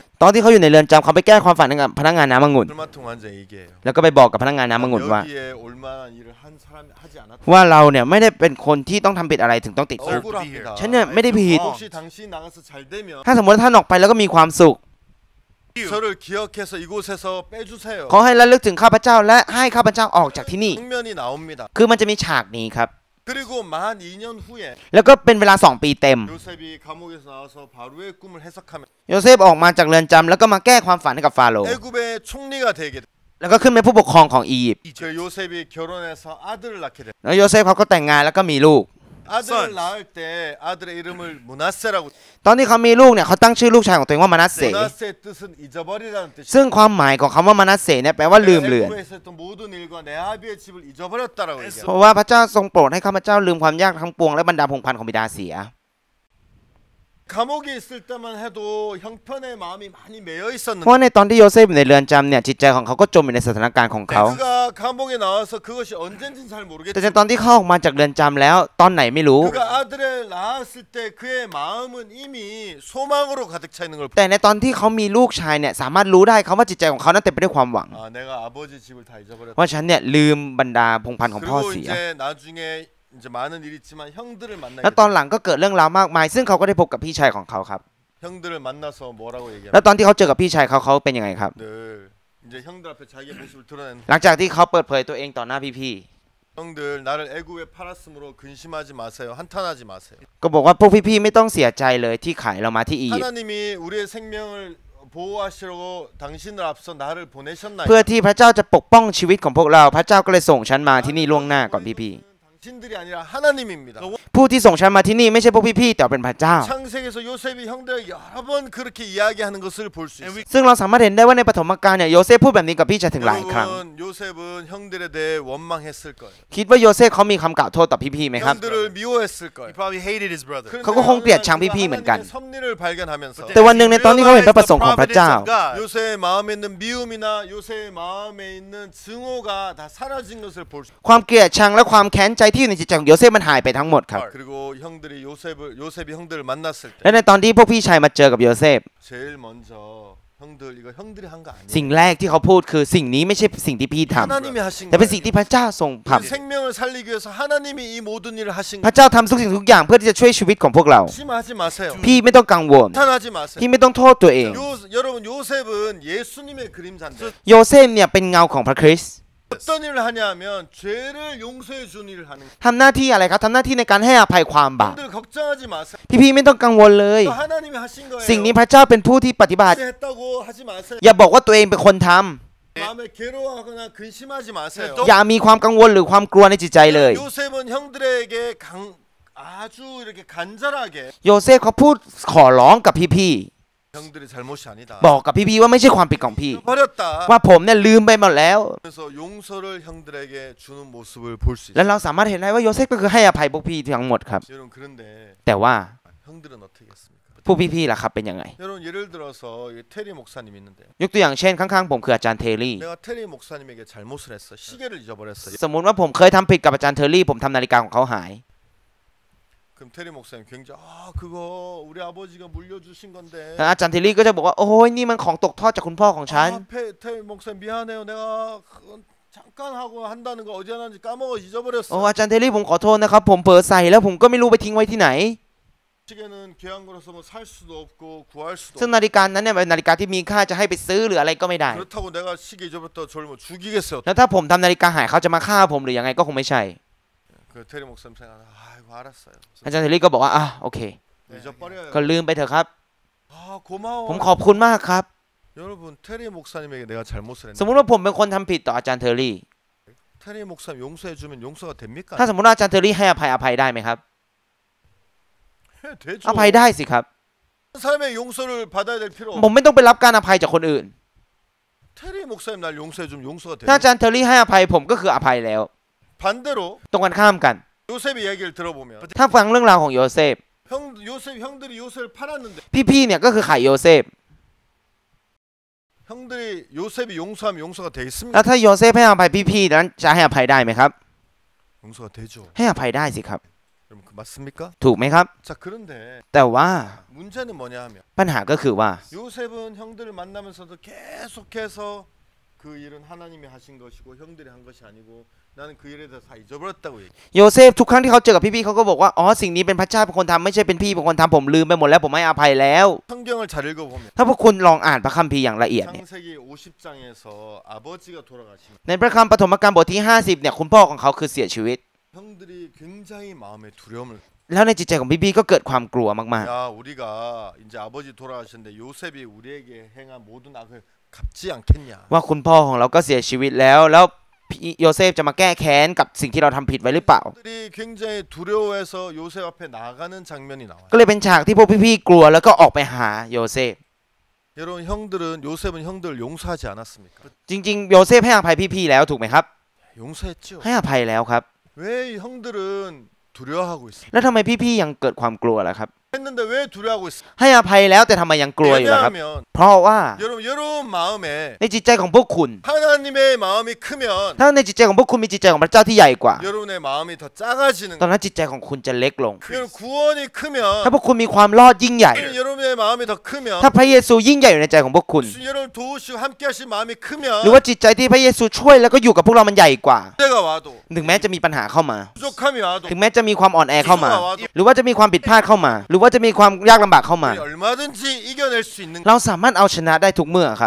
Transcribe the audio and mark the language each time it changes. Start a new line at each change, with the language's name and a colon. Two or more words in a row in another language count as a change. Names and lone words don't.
Thai: ตอนที่เขาอยู่ในเรือนจำเขาไปแก้ความฝันให้กับพนักงานน้ำองุ่น
Korean: 술 맡은 관원장이 얘기해요.
Thai: แล้วก็ไปบอกกับพนักงานน้ำองุ่นว่า
Korean: 여기에 올만한 일을 한 사람이 하지 않았다.
Thai: ว่าเราเนี่ยไม่ได้เป็นคนที่ต้องทำผิดอะไรถึงต้องติดคุก
Korean: 억울합니다.
Thai: ฉันเนี่ยไม่ได้ผิด
Korean: 혹시 당신 나가서 잘 되면
Thai: ถ้าสมมติท่านออกไปแล้วก็มีความสุข
Korean: 저를 기억해서 이곳에서 빼주세요.
Thai: ขอให้ระลึกถึงข้าพเจ้าและให้ข้าพเจ้าออกจากที่นี่
Korean: 장면이 나옵니다.
Thai: คือมันจะมีฉากนี้ครับ
Korean: 그리고 만 2년 후에
Thai: แล้วก็เป็นเวลา2ปีเต็ม
Korean: 요셉이 감옥에서 나와서 바로의 꿈을 해석하면
Thai: โยเซฟออกมาจากเรือนจำแล้วก็มาแก้ความฝันให้กับฟาโรห์
Korean: 애굽의 총리가 되게 돼.
Thai: แล้วก็ขึ้นเป็นผู้ปกครองของอียิปต์
Korean: 그 요셉이 결혼해서 아들을 낳게 돼.
Thai: แล้วโยเซฟเขาก็แต่งงานแล้วก็มีลูก
Korean: 아들을 낳을 때 아들의 이름을 므낫세라고.
Thai: ตอนที่เขามีลูกเนี่ยเขาตั้งชื่อลูกชายของตัวเองว่ามานัสเส
Korean: 므낫세의 뜻은 잊어버리라는 뜻이에요.
Thai: ซึ่งความหมายของคำว่ามานัสเสเนี่ยแปลว่าลืมเลือน
Korean: 애굽에서 했던 모든 일과 네하비의 집을 잊어버렸다라고
Thai: เพ
Korean: 얘기해요.
Thai: ราะว่าพระเจ้าทรงโปรดให้ข้าพเจ้าลืมความยากทั้งปวงและบรรดาพงศ์พันธุ์ของบิดาเสีย
Korean: 감옥에 있을 때만 해도 형편의 마음이 많이 매여
Thai: เพ
Korean: 있었는데
Thai: ราะในตอนที่โยเซฟอยู่ในเรือนจำเนี่ยจิตใจของเขาก็จมอยู่ในสถานการณ์ของเขา
Korean: 그가 감옥에 나와서 그것이 언젠지는 잘
Thai: แต่ใน
Korean: 모르겠지만
Thai: ตอนที่เขาออกมาจากเรือนจำแล้วตอนไหนไม่รู้
Korean: 그가 아들을 낳았을 때 그의 마음은 이미 소망으로 가득 차 있는 걸
Thai: แต่ในตอนที่เขามีลูกชายเนี่ยสามารถรู้ได้เขาว่าจิตใจของเขานั้นเต็มไปด้วยความหวัง
Korean: 아, 내가 아버지 집을 다 잊어버렸다.
Thai: ว่าฉันเนี่ยลืมบรรดาพงศ์พันธุ์ของพ่อ
Korean: 그리고
Thai: เสีย
Korean: 이제 나중에 이제 많은 일이 있지만 형들을 만나게
Thai: แล้วตอน
Korean: 돼.
Thai: หลังก็เกิดเรื่องราวมากมาย ซึ่งเขาก็ได้พบกับพี่ชายของเขาครับ
Korean: 형들을 만나서 뭐라고
Thai: แล้ว
Korean: 얘기하냐?
Thai: ตอนที่เขาเจอกับพี่ชายเขาเป็นยังไงครับ
Korean: 늘 이제 형들 앞에 자기의 모습을 드러낸
Thai: หลังจากที่เขาเปิดเผยตัวเองต่อหน้าพี่
Korean: 형들 나를 애굽에 팔았으므로 근심하지 마세요. 한탄하지 마세요.
Thai: ๆก็บอกว่าพวกพี่ๆไม่ต้องเสียใจเลยที่ขายเรามาที่อียิปต์
Korean: 하나님이 우리의 생명을 보호하시려고 당신을 앞서 나를 보내셨나요?
Thai: เพื่อที่พระเจ้าจะปกป้องชีวิตของพวกเราพระเจ้าก็เลยส่งฉันมาที่นี่ล่วงหน้าก่อนพี่
Korean: 당신들이 아니라 하나님입니다.
Thai: ๆผู้ที่ส่งฉันมาที่นี่ไม่ใช่พวกพี่ๆแต่เป็นพระเจ้า
Korean: 창세기에서 요셉이 형들에게 여러 번 그렇게 이야기하는 것을 볼 수 있어요.
Thai: ซึ่งเราสามารถเห็นได้ว่าในปฐมกาลเนี่ยโยเซฟพูดแบบนี้กับพี่ชายถึงหลายครั้ง
Korean: 여러분 요셉은 형들에 대해 원망했을 거예요.
Thai: คิดว่าโยเซฟเขามีคำกล่าวโทษต่อพี่ๆไหมครับ
Korean: 형들을 미워했을 거예요.
English: He probably hated his brother.
Korean: 그런데
Thai: เขาก็คงเกลียดชังพี่ๆเหมือนกัน
Korean: 하나님의 섭리를 발견하면서
Thai: แต่วันหนึ่งในตอนที่เขาเห็นพระประสงค์ของพระเจ้า
Korean: 요셉의 마음에 있는 미움이나 요셉의 마음에 있는 증오가 다 사라진 것을 볼 수.
Thai: ความเกลียดชังและความแค้นใจที่อยู่ในจิตใจของโยเซฟมันหายไปทั้งหมดครับ
Korean: 그리고 형들이 요셉이 형들을 만났을 때
Thai: และในตอนที่พวกพี่ชายมาเจอกับโยเซฟ
Korean: 제일 먼저 형들 이거 형들이 한 거 아니에요.
Thai: สิ่งแรกที่เขาพูดคือสิ่งนี้ไม่ใช่สิ่งที่พี่ทำ
Korean: 하나님이 하신
Thai: แต่เป็นสิ่ง
Korean: 거예요.
Thai: ที่พระเจ้าทรงท
Korean: 우리 생명을 살리기 위해서 하나님이 이 모든 일을 하신
Thai: ำพระเจ้าทำทุกสิ่งทุกอย่างเพื่อที่จะช่วยชีวิตของพวกเรา
Korean: 심하지 마세요.
Thai: พี่ไม่ต้องกังวล
Korean: 탄하지 마세요.
Thai: พี่ไม่ต้องโทษตัวเอง
Korean: 여러분 요셉은 예수님의 그림자인데
Thai: โยเซฟเนี่ยเป็นเงาของพระคริสต์
Korean: 어떤 일을 하냐면 죄를 용서해 준 일을 하는 거예요.
Thai: ทำหน้าที่อะไรครับทำหน้าที่ในการให้อภัยความบาป
Korean: 형들 걱정하지 마세요.
Thai: พี่ๆไม่ต้องกังวลเลย
Korean: 또 하나님이 하신 거예요.
Thai: สิ่งนี้พระเจ้าเป็นผู้ที่ปฏิบัติ
Korean: 했다고 하지 마세요.
Thai: อย่าบอกว่าตัวเองเป็นคนทำ
Korean: 마음에 괴로워하거나 근심하지 마세요.
Thai: อย่ามีความกังวลหรือความกลัวในจิตใจเลย
Korean: 요셉은 형들에게 아주 이렇게 간절하게
Thai: โยเซฟเขาพูดขอร้องกับพี่
Korean: 형들이 잘못이 아니다.
Thai: ๆบอกกับพี่ๆว่าไม่ใช่ความผิดของพี่
Korean: 버렸다.
Thai: ว่าผมเนี่ยลืมไปหมดแล้ว
Korean: 그래서 용서를 형들에게 주는 모습을 볼 수
Thai: และ
Korean: 있어요.
Thai: เราสามารถเห็นได้ว่าโยเซฟก็คือให้อภัยพวกพี่ทั้งหมดครับ
Korean: 여러분 그런데
Thai: แต่ว่า
Korean: 형들은 어떻게 했습니까?
Thai: พวกพี่ๆล่ะครับเป็นยังไง
Korean: 여러분 예를 들어서 테리 목사님 있는데요.
Thai: ยกตัวอย่างเช่นข้างๆผมคืออาจารย์เทอรี่
Korean: 내가 테리 목사님에게 잘못을 했어. 시계를 잊어버렸어.
Thai: สมมุติว่าผมเคยทำผิดกับอาจารย์เทอรี่ผมทำนาฬิกาของเขาหาย
Korean: 그럼 테리 목사님 굉장히 그거 우리 아버지가 물려주신 건데.
Thai: แล้วอาจารย์เทอรี่ก็จะบอกว่าโอ้ยนี่มันของตกทอดจากคุณพ่อของฉัน
Korean: 테리 목사님 미안해요. 내가 그건 잠깐 하고 한다는 거 어디 하는지 까먹어
Thai: โอ้
Korean: 잊어버렸어.
Thai: อาจารย์เทอรี่ผมขอโทษนะครับผมเผลอใส่แล้วผมก็ไม่รู้ไปทิ้งไว้ที่ไหน
Korean: 시계는 귀한 거라서 뭐 살 수도 없고 구할 수도
Thai: ซึ่งนาฬิกานั้นเนี่ยเป็นนาฬิกาที่มีค่าจะให้ไปซื้อหรืออะไรก็ไม่ได้
Korean: 그렇다고 내가 시계 잊어버렸다 저를 뭐 죽이겠어요.
Thai: แล้วถ้าผมทำนาฬิกาหายเขาจะมาฆ่าผมหรือยังไงก็คงไม่ใช่
Korean: 그 테리 목사님 생각 아이고 알았어요.
Thai: อาจารย์เทอรี่ก็บอกว่าโอเค
Korean: 잊어버려요.
Thai: ก็ลืมไปเถอะครับ
Korean: 고마워.
Thai: ผมขอบคุณมากครับ
Korean: 여러분 테리 목사님에게 내가 잘못을
Thai: สม
Korean: 했는데
Thai: มุติว่าผมเป็นคนทำผิดต่ออาจารย์เทอรี่
Korean: 테리 목사님 용서해 주면 용서가 됩니까?
Thai: ถ้าสมมติว่าอาจารย์เทอรี่ให้อภัยได้ไหมครับ
Korean: 되죠.
Thai: อภัยได้สิครับ
Korean: 사람의 용서를 받아야 될 필요
Thai: ผมไม่ต้องไปรับการอภัยจากคนอื่น
Korean: 테리 목사님 날 용서해 주면 용서가
Thai: ถ้าอา
Korean: 돼요.
Thai: จารย์เทอรี่ให้อภัยผมก็คืออภัยแล้ว
Korean: 반대로
Thai: ตรงกันข้ามกัน
Korean: 요셉의 얘기를 들어보면
Thai: ถ้าฟังเรื่องราวของโยเซฟ
Korean: 형들이 요셉을 팔았는데
Thai: พี่ๆเนี่ยก็คือขายโยเซฟ
Korean: 형들이 요셉이 용서하면 용서가
Thai: แล้ว
Korean: 되겠습니까?
Thai: ถ้าโยเซฟให้อภัยพี่ๆนั้นจะให้อภัยได้ไหมครับ
Korean: 용서가 되죠.
Thai: ให้อภัยได้สิครับ
Korean: 여러분 그 맞습니까?
Thai: ถูกไหมครับ
Korean: 자 그런데
Thai: แต่ว่า
Korean: 문제는 뭐냐 하면
Thai: ปัญหาก็คือว่า
Korean: 요셉은 형들을 만나면서도 계속해서 그 일은 하나님이 하신 것이고 형들이 한 것이 아니고 나는 그 일에 대해서 다 잊어버렸다고 얘기.
Thai: โยเซฟทุกครั้งที่เขาเจอกับพี่ๆเขาก็บอกว่าอ๋อสิ่งนี้เป็นพระเจ้าเป็นคนทำไม่ใช่เป็นพี่เป็นคนทำผมลืมไปหมดแล้วผมให้อภัยแล้ว
Korean: 성경을 잘 읽어보면
Thai: ถ้าพวกคุณลองอ่านพระคัมภีร์อย่างละเอียดเนี่ย
Korean: 창세기 50장에서 아버지가 돌아가시면
Thai: ในพระคัมภีร์ปฐมกาลบทที่50เนี่ยคุณพ่อของเขาคือเสียชีวิต
Korean: 형들이 굉장히 마음에 두려움을
Thai: แล้วในจิตใจของพี่ๆก็เกิดความกลัวมาก
Korean: 야 우리가 이제 아버지 돌아가셨는데 요셉이 우리에게 행한 모든 악을 갚지 않겠냐.
Thai: ๆว่าคุณพ่อของเราก็เสียชีวิตแล้วพี่โยเซฟจะมาแก้แค้นกับสิ่งที่เราทำผิดไว้หรือเปล่า
Korean: 형들이 굉장히 두려워해서 요셉 앞에 나가는 장면이 나와요.
Thai: ก็เลยเป็นฉากที่พวกพี่ๆกลัวแล้วก็ออกไปหาโยเซฟ
Korean: 여러분 형들은 요셉은 형들을 용서하지 않았습니까?
Thai: จริงๆโยเซฟให้อภัยพี่ๆแล้วถูกไหมครับ
Korean: 용서했죠.
Thai: ให้อภัยแล้วครับ
Korean: 왜 형들은 두려워하고 있어?
Thai: แล้วทำไมพี่ๆยังเกิดความกลัวล่ะครับ
Korean: 했는데 왜 두려워하고 있어?
Thai: ให้อภัยแล้วแต่ทำไมยังกลัวอยู่ล่ะครับ
Korean: 왜냐하면
Thai: เพราะว่า
Korean: 여러분 마음에
Thai: ในจิตใจของพวกคุณ
Korean: 하나님의 마음이 크면
Thai: ถ้าในจิตใจของพวกคุณมีจิตใจของพระเจ้าที่ใหญ่กว่า
Korean: 여러분의 마음이 더 작아지는
Thai: ตอนนั้นจิตใจของคุณจะเล็กลง
Korean: 여러분 구원이 크면
Thai: ถ้าพวกคุณมีความรอดยิ่งใหญ่
Korean: 여러분의 마음이 더 크면
Thai: ถ้าพระเยซูยิ่งใหญ่อยู่ในใจของพวกคุณ
Korean: 여러분 도우시고 함께하신 마음이
Thai: หรือ
Korean: 크면
Thai: ว่าจิตใจที่พระเยซูช่วยแล้วก็อยู่กับพวกเรามันใหญ่กว่า
Korean: 때가 와도
Thai: ถึงแม้จะมีปัญหาเข้ามา
Korean: 부족함이 와도
Thai: ถึงแม้จะมีความอ่อนแอเข้ามา หรือว่าจะมีความผิดพลาดเข้ามาหรือรือว่าจะมีความยากลำบากเข้ามา
Korean: 우리 얼마든지 이겨낼 수 있는
Thai: เราสามารถเอาชนะได้ทุกเมื่อครับ